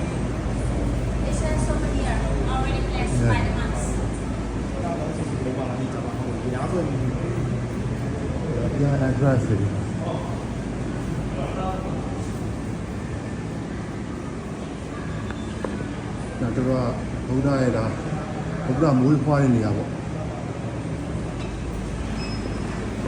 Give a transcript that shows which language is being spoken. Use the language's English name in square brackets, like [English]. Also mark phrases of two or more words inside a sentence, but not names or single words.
[English] It says over here, already blessed by the monks. [Burmese] ဘုရား address တွေဒါတော့ဘုရားရဲ့ဒါဘုရားမွေးဖွားတဲ့နေရာပေါ့